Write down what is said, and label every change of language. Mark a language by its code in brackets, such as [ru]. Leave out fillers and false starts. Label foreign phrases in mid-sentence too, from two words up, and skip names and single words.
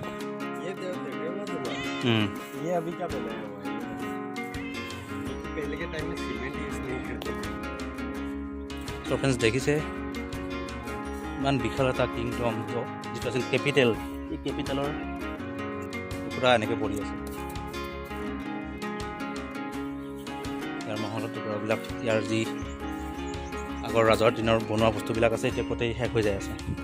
[hi] ये अभी क्या बनाया हुआ है? पहले के टाइम में सीमेंट यूज नहीं करते थे। [as] তো ফ্ৰেণ্ডছ দেখিছে ইমান বিশাল এটা কিংডম, যিটো আছিল কেপিটেল, এই কেপিটেলৰ টুকুৰা এনেকৈ পৰি আছে। ইয়াৰ মহলৰ টুকুৰাবিলাক, ইয়াৰ যি আগৰ ৰাজৰ দিনৰ বনোৱা বস্তুবিলাক আছে, এতিয়া গোটেই শেষ হৈ যায় আছে।